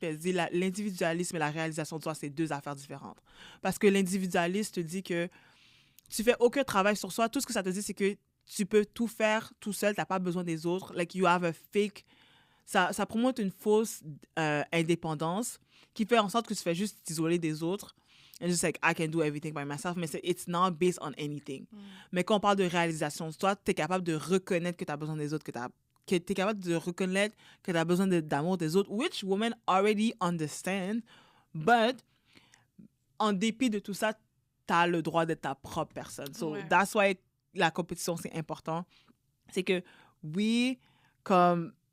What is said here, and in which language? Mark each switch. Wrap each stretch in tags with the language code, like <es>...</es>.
<fr>Elle dit l'individualisme et la réalisation de soi, c'est deux affaires différentes. Parce que l'individualisme te dit que tu fais aucun travail sur soi. Tout ce que ça te dit, c'est que tu peux tout faire tout seul, t'as pas besoin des autres.</fr> <en>Like, you have a fake...</en> <fr>Ça promote une fausse indépendance qui fait en sorte que tu fais juste t'isoler des autres.</fr> <en>And just like, I can do everything by myself.</en> <fr>Mais</fr> <en>it's not based on anything.</en> <fr>Mais quand on parle de réalisation de toi, t'es capable de reconnaître que t'as besoin des autres, que t'es capable de reconnaître que t'as besoin d'amour des autres,</fr> <en>which women already understand.</en> <fr>But, en dépit de tout ça, t'as le droit d'être ta propre personne. So, that's why la compétition, c'est important. C'est que, oui, comme...</fr>